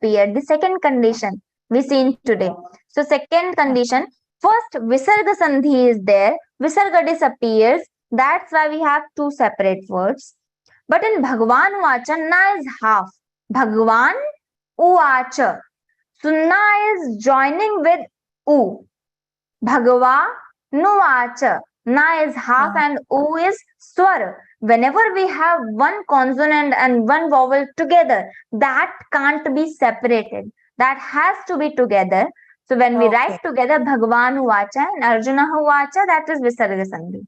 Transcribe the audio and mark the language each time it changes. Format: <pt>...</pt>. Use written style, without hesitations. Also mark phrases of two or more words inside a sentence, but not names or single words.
<en>The second condition we seen today. So second condition, first</en> <sa>Visarga sandhi</sa> <en>is there. Visarga disappears. That's why we have 2 separate words. But in</en> <sa>Bhagavan Uvacha,</sa> <en>na is half.</en> <sa>Bhagavan Uvacha.</sa> <en>So na is joining with u.</en> <sa>Bhagava Nuvacha.</sa> <en>Na is half and u is swara. Whenever we have one consonant and one vowel together, that can't be separated. That has to be together. So when we write together</en> <sa>Bhagavan Uvacha</sa> <en>and</en> <sa>Arjuna Uvacha,</sa> <en>that is</en> <sa>Visarga Sandhi.</sa>